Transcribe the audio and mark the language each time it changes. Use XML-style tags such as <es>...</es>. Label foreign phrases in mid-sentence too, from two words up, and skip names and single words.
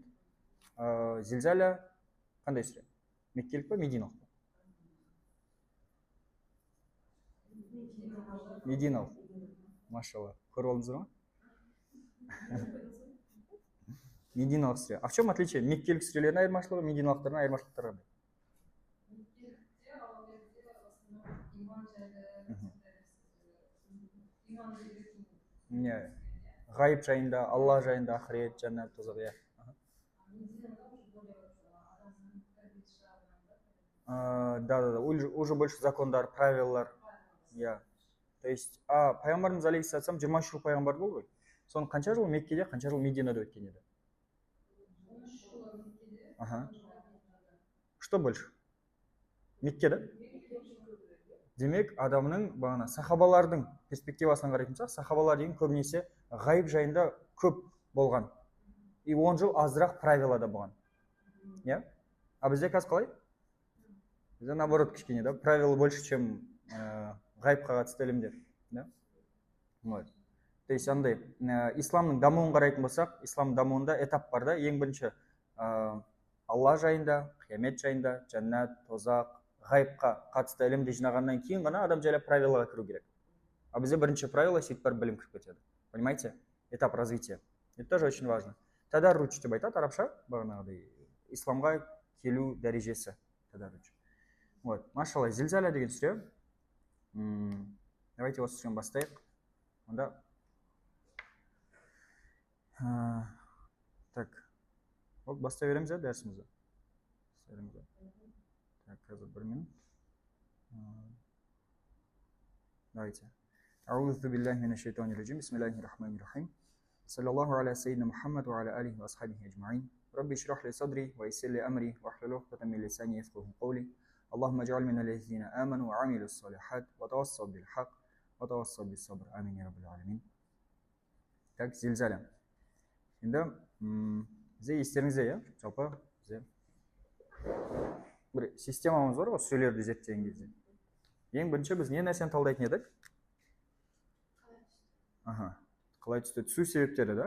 <kk>Зилзала қандай сүре? Меккелік па, мединалық па? Мединалық. Машалла. Көріп алдыңыздар ма? Мединалық сүре.</kk> <ru>А в чем отличие?</ru> <kk>Меккелік сүрелердің айырмашылығы, мединалықтардың айырмашылықтары қандай? Ғайып жайында, Алла жайында, ақырет, жәннат, тозақ, иә.</kk> <ru>Да, уже больше закондар, правилар. То есть,</ru> <kk>пайғамбарымыз алейхиссалам 23 жыл пайғамбар болды ғой. Соның қанша жыл Меккеде, қанша жыл Мединада өткен еді?</kk> <ru>Что больше?</ru> <kk>Меккеде? Демек, адамның бағана сахабалардың перспективасынан қарайтын болсақ, сахабалар деген көбінесе ғайып жайында көп болған. И 10 жыл азырақ правилада болған. А бізде қазір қалай? Бізде наоборот кішкене, да,</kk> <ru>правила больше, чем</ru> <kk>ғайыпқа қатысты ілімдер.</kk> <ru>Вот. То есть</ru> <kk>андай исламның дамуын қарайтын болсақ, ислам дамуында этап бар да. Ең бірінші алла жайында, қиямет жайында, жәннат, тозақ, ғайыпқа қатысты ілімді жинағаннан кейін ғана адам жайлап правилаға кіру керек. А бізде бірінші правило сөйтіп барып білім кіріп кетеді.</kk> <ru>Понимаете? Этап развития. Это тоже очень важно.</ru> <kk>Тадарруч деп айтады арабша, бағанағыдай исламға келу дәрежесі. Тадарруч. Вот, машалла, зилзаля деген сүре. Давайте осы сүрені бастайық.</kk> <ru>Онда так.</ru> <kk>Вот бастай береміз ә дәрісімізді. Так, қазір бір минут. Давайте.</kk> <ar>أعوذ بالله من الشيطان الرجيم. بسم الله الرحمن الرحيم. صلى الله على سيدنا محمد وعلى آله وأصحابه أجمعين. رب اشرح لي صدري ويسر لي أمري واحلل عقدة من لساني يفقهوا قولي. اللهم اجعل من الذين آمنوا وعملوا الصالحات وتواصوا بالحق وتواصوا بالصبر. آمين يا رب العالمين.</ar> <kk>Так, зилзаля. Енді бізде естеріңізде, иә, жалпы бізде бір системамыз бар ғой сүрелерді зерттеген кезде. Ең бірінші біз не нәрсені талдайтын едік? Қалай түсті? Түсу себептері, да?</kk>